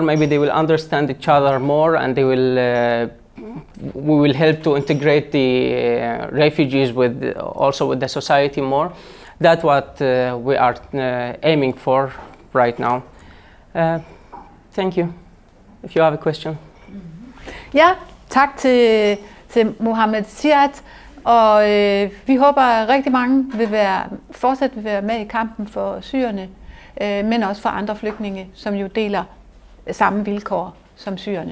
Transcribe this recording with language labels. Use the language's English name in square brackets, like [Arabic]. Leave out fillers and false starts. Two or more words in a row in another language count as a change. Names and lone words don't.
[English] Maybe they will understand each other more, and they will. We will help to integrate the refugees also with the society more. That's what we are aiming for right now. Thank you. If you have a question. [Danish] Ja, tak til Moha Ziad, og vi håber, at rigtig mange fortsat vil være med i kampen for syrerne, men også for andre flygtninge, som jo deler samme vilkår som syrerne.